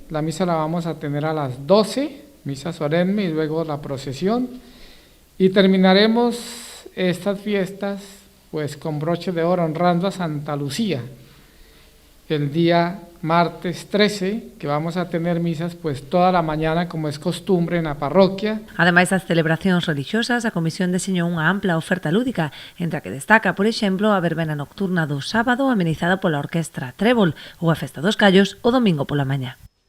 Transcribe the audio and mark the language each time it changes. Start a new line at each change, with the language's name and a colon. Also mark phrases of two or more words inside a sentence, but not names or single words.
Spanish: La misa la vamos a tener a las 12, misa solemne y luego la procesión. Y terminaremos estas fiestas pues con broche de oro honrando a Santa Lucía. El día martes 13, que vamos a tener misas pues toda la mañana como es costumbre en la parroquia.
Galician: Ademais das celebracións religiosas, a comisión deseñou unha ampla oferta lúdica, entre a que destaca, por exemplo, a verbena nocturna do sábado amenizada pola orquestra Trébol ou a Festa dos Callos o domingo pola mañá.